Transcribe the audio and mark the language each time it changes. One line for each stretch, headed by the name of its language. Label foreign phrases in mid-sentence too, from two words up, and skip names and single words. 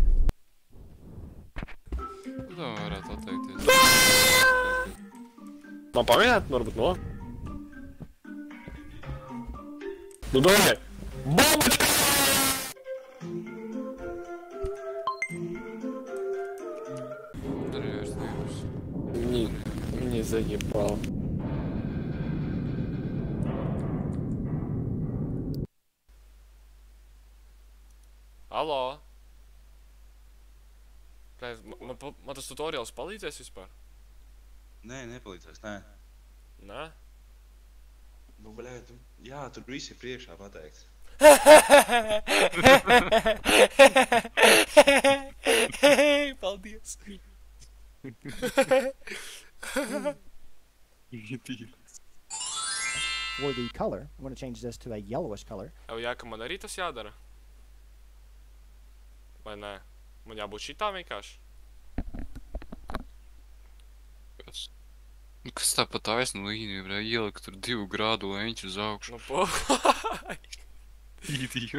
Latvian: Tu tā varētu atteikties. Man pamēģināt, varbūt no? Nu, domāj! Bombačka! Tur ir vairs nebūs.
Russian: Не заебал.
Latvian: Alô? Man tas tutoriāls palīdzēs vispār? Nē, nepalīdzēs, nē. Nē? Nu, bļēt, jā, tur viss ir priekšā pateikts. Paldies!
English: For the color, I'm going to change this to a yellowish color.
Latvian: Jā, ka man arī tas jādara? Vai nē? Man jābūt šitā vienkārši? Kas tā pa taisnu līniju, varēja ielikt tur 2 grādu leņķu uz augšu? Nu, po... Idiot.